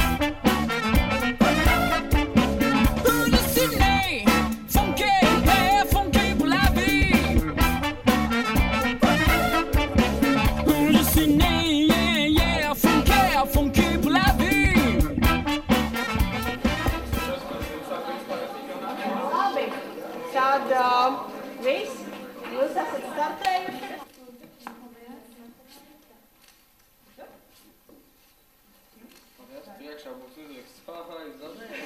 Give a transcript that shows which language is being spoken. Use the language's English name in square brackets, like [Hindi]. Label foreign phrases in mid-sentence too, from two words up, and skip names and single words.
[French] Je suis né, funker pour la vie. Je suis né, yeah, funker pour la vie. [Latvian] Labi, tad viss, jūs esat startējuši. Priekšā būs uzraksts zaudē.